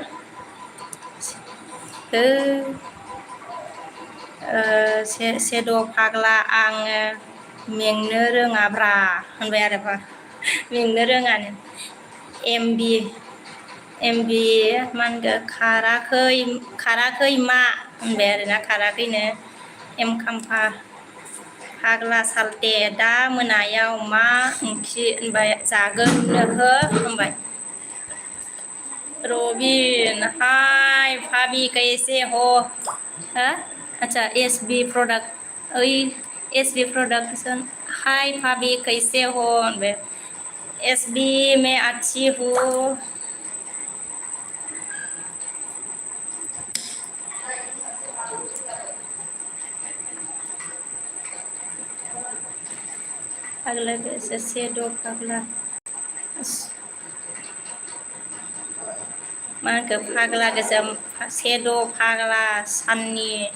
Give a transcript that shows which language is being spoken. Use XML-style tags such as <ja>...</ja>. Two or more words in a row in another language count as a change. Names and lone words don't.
<brx>सेद' फाग्ला आङो मेंनो रोङाब्रा होनबाय आरो मेंनो रोङानो एमबि मा होनखो खाराखै मा होनबाय आरोना खाराखैनो एम खाम्फा फाग्ला सालथे दा मोनायाव मा ओंख्रि होनबाय जागोन नोहो होनबाय</brx> <hi>रबिन हाय भाभी कैसे हो अच्छा एसबी प्रोडक्शन हाय भाभी कैसे हो होनबाय एसबी में अच्छी हूँ</hi> <brx>फाग्ला गोसो सेद' फाग्ला मा होनखो फाग्ला गोसो सेद' फाग्ला साननि</brx>